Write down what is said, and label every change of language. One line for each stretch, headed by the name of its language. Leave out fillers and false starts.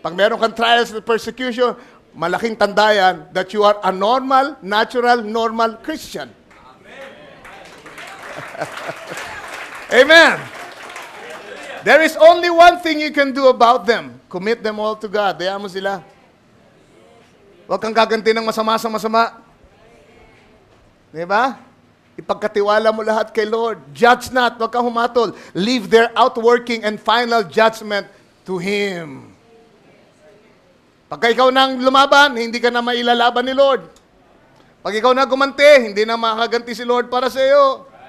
Filipino: Pag meron kang trials at persecution, malaking tandayan
English: that you are a normal, natural, normal Christian. Amen. There is only one thing you can do about them. Commit them all to God.
Filipino: Daya mo sila. Huwag kang gaganti ng masama sa masama. Diba? Ipagkatiwala mo lahat kay Lord.
English: Judge not,
Filipino: huwag kang humatol.
English: Leave their outworking and final judgment to Him.
Filipino: Pagka ikaw nang lumaban, hindi ka na mailalaban ni Lord. Pag ikaw na gumante, hindi na makaganti si Lord para sa iyo.